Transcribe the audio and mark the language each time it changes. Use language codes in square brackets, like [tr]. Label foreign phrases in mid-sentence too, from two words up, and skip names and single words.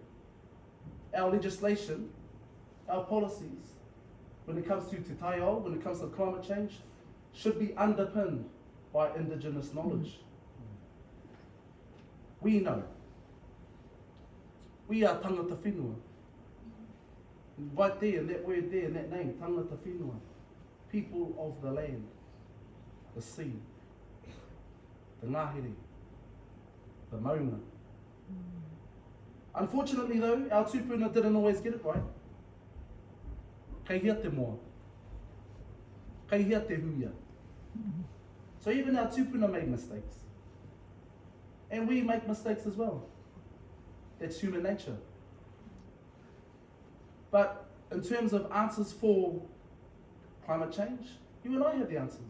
[en] Our legislation, our policies, when it comes to [mi] Te Taio, [en] when it comes to climate change, should be underpinned by Indigenous knowledge. We know. We are [mi] tangata whenua. [en] Right there, in that word there, in that name, [mi] tangata whenua. [en] People of the land, the sea, the ngahere, the maunga. Unfortunately though, our tupuna didn't always get it right. [mi] Kei hia te moa. Kei hia te huia. [en] So even our tupuna made mistakes. And we make mistakes as well. That's human nature. But in terms of answers for climate change, you and I have the answers.